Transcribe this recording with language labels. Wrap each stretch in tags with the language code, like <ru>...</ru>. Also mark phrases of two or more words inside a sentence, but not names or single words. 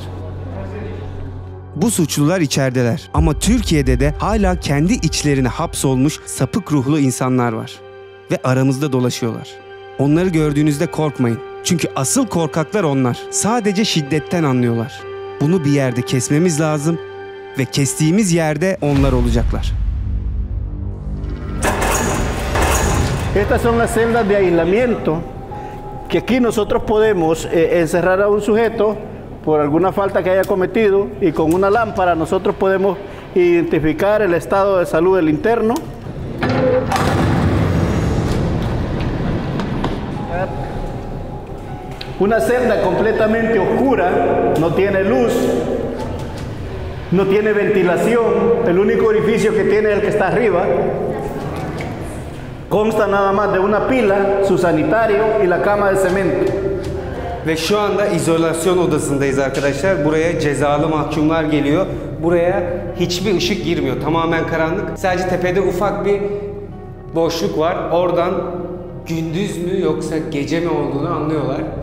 <tr>Bu suçlular içerideler ama Türkiye'de de hala kendi içlerine hapsolmuş sapık ruhlu insanlar var. Ve aramızda dolaşıyorlar. Onları gördüğünüzde korkmayın. Çünkü asıl korkaklar onlar. Sadece şiddetten anlıyorlar. Bunu bir yerde kesmemiz lazım ve kestiğimiz yerde onlar olacaklar.</tr> <es>Estas son las celdas de aislamiento que aquí nosotros podemos encerrar a un sujeto por alguna falta que haya cometido y con una lámpara nosotros podemos identificar el estado de salud del interno. Una celda completamente oscura, no tiene luz, no tiene ventilación, el único orificio que tiene es el que está arriba. Consta nada más de una pila, su sanitario y la cama de cemento.</es> <tr>Ve şu anda izolasyon odasındayız arkadaşlar. Buraya cezalı mahkumlar geliyor. Buraya hiçbir ışık girmiyor. Tamamen karanlık. Sadece tepede ufak bir boşluk var. Oradan gündüz mü yoksa gece mi olduğunu anlıyorlar.</tr>